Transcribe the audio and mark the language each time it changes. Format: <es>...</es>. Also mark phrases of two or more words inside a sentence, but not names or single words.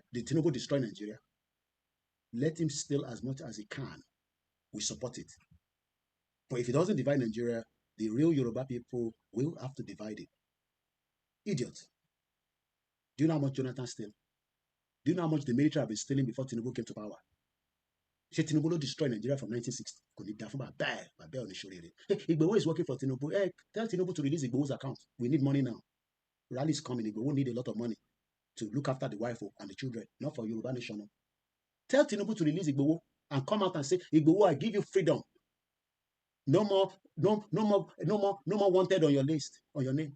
<en>Did Tinubu destroy Nigeria? Let him steal as much as he can. We support it. But if he doesn't divide Nigeria, the real Yoruba people will have to divide it. Idiots. Do you know how much Jonathan stole? Do you know how much the military have been stealing before Tinubu came to power?</en> <yo>Ṣé Tinubu ló</yo> <en>destroy Nigeria from 1960?</en> <yo>Kò ní dá fún bàbá oníṣòrèrè.</yo> <en>Igboho is working for Tinubu. Hey, tell Tinubu to release Igboho's account. We need money now. Rally is coming. Igboho need a lot of money to look after the wife and the children, not for Yoruba nation. Tell Tinubu to release Igboho and come out and say, Igboho, I give you freedom. No more wanted on your list, on your name.</en>